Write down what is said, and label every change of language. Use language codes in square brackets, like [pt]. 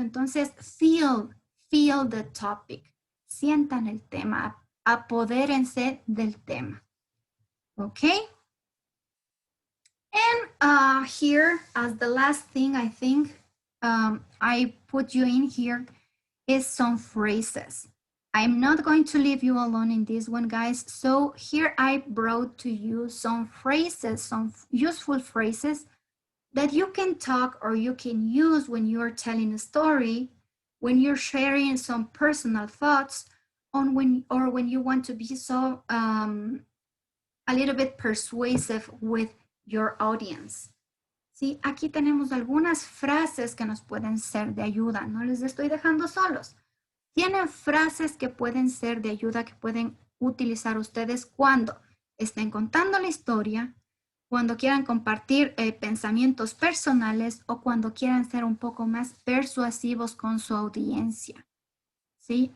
[es] Entonces, [en] feel the topic. [es] Sientan el tema, apodérense del tema. [en] Okay? And here, as the last thing I think I put you in here is some phrases. I'm not going to leave you alone in this one, guys. So here I brought to you some phrases, some useful phrases that you can talk or you can use when you're telling a story, when you're sharing some personal thoughts, on when you want to be so a little bit persuasive with your audience. [es] ¿Sí? Aquí tenemos algunas frases que nos pueden ser de ayuda. No les estoy dejando solos. Tienen frases que pueden ser de ayuda, que pueden utilizar ustedes cuando estén contando la historia, cuando quieran compartir pensamientos personales o cuando quieran ser un poco más persuasivos con su audiencia. ¿Sí?